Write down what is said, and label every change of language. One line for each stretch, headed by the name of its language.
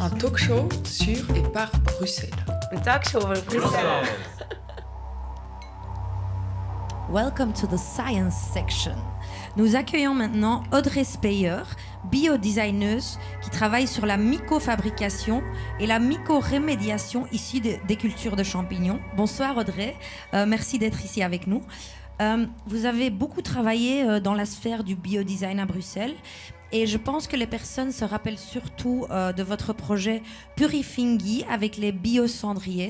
French: Un talk show sur et par Bruxelles.
Dutch: Een talkshow over Bruxelles.
English: Welcome to the science section.
French: Nous accueillons maintenant Audrey Speyer, biodesigneuse qui travaille sur la mycofabrication et la mycorémédiation issue des cultures de champignons. Bonsoir Audrey, merci d'être ici avec nous. Vous avez beaucoup travaillé dans la sphère du biodesign à Bruxelles et je pense que les personnes se rappellent surtout de votre projet Purifingi avec les biocendriers.